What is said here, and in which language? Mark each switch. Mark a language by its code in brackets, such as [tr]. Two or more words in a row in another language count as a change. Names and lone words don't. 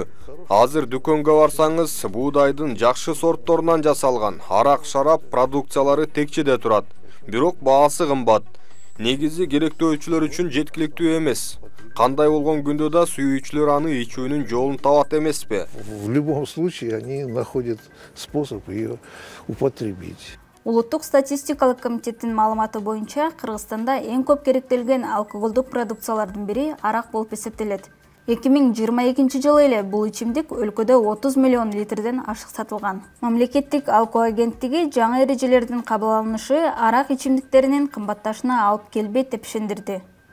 [ky] Азыр дүкөнгө барсаңыз, буудайдын жакшы сортторунан жасалган арак шарап продукциялары текчеде турат. Бирок баасы кымбат. Негизи керектөөчүлөр үчүн жеткиликтүү эмес. Кандай болгон күндө да сүйүүчүлөр аны ичүүнүн жолун табат эмеспи? [ru] В любом случае они находят способ ее употребить. [ky] Улуттук статистикалык комитеттин маалыматы боюнча Кыргызстанда эң көп керектелген алкоголдук продукциялардын бири арак болуп эсептелет. 2022 жылы эле бул ичимдик өлкөдө 30 миллион литрден ашык сатылган. Мамлекеттик алкоо агенттиги жаңы эрежелердин кабыл алынышы арак ичимдиктеринин кымбатташына алып келбейт деп ишендирди.